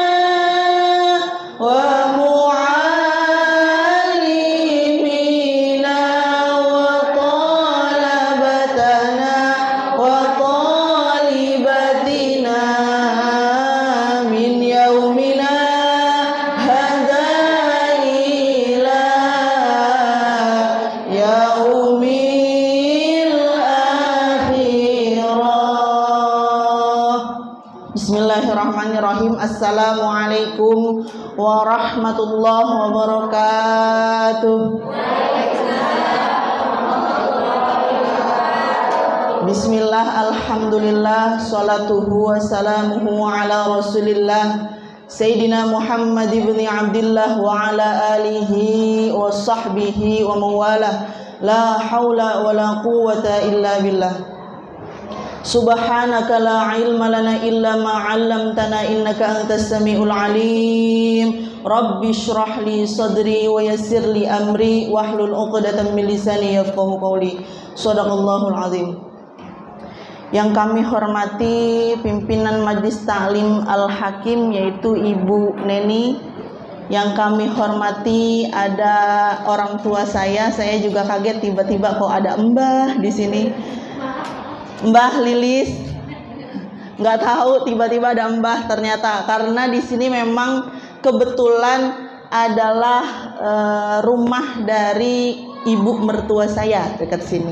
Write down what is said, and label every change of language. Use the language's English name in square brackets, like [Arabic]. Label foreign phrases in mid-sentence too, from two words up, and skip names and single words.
[Arabic] ومعلمينا وطلابنا وطالباتنا من يومنا هذا إلى يوم الآخرة. بسم الله الرحمن الرحيم. السلام عليكم ورحمة الله وبركاته. بسم الله، الحمد لله، صلاته وسلامه على رسول الله سيدنا محمد بن عبد الله وعلى آله وصحبه ومن والاه. لا حول ولا قوة إلا بالله. سبحانك لا علم لنا إلا ما علمتنا إنك أنت السميع العليم. رب اشرح لي صدري ويسر لي أمري واحلل عقدة من لساني يفقهوا قولي. صدق الله العظيم. [Indonesian] Yang kami hormati pimpinan Majelis Ta'lim Al-Hakim yaitu Ibu Neni. Yang kami hormati ada orang tua saya juga kaget tiba-tiba kok ada Mbah di sini. Mbah Lilis, nggak tahu tiba-tiba ada Mbah ternyata, karena di sini memang kebetulan adalah rumah dari ibu mertua saya dekat sini.